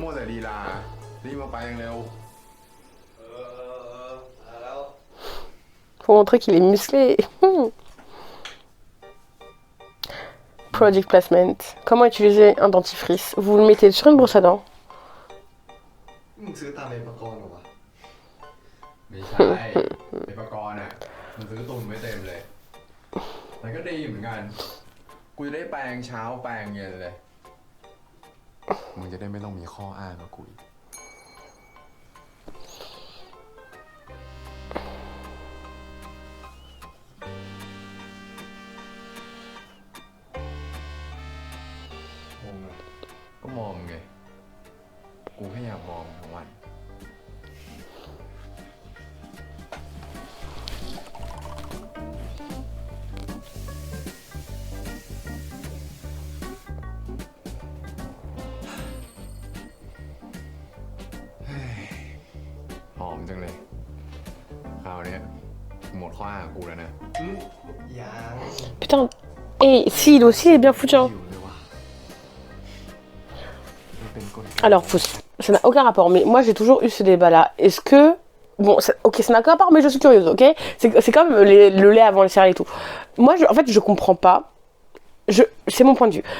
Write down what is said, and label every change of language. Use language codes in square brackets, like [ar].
[th] มัวแต่ลีลารีบมาไปเร็ว [fr] Faut montrer qu'il est musclé. [en] Product placement. [fr] Comment utiliser un dentifrice? Vous le mettez sur une brosse à dents. [th] มึงซื้อตามไอ้ปกรณ์เหรอวะ ไม่ใช่ ไอ้ปกรณ์อะมันซื้อตุนไว้เต็มเลยมันก็ดีเหมือนกัน กูจะได้แปรงเช้าแปรงเย็นเลย มึงจะได้ไม่ต้องมีข้ออ้างกับกูอีก ก็มองไง กูแค่อยากมองทั้งวัน หอมจังเลย คราวเนี้ยหมดข้ออ้างกับกูแล้วนะ ยัง [fr] Putain. Et si, il aussi est bien foutu. Hein. [th] อยู่เลยว่ะมันเป็นกลไก [fr] Alors, ça n'a aucun rapport, mais moi j'ai toujours eu ce débat-là. Est-ce que. Bon, ok, ça n'a aucun rapport, mais je suis curieuse, ok? C'est comme le lait avant les céréales et tout. Moi, en fait, je comprends pas. C'est mon point de vue.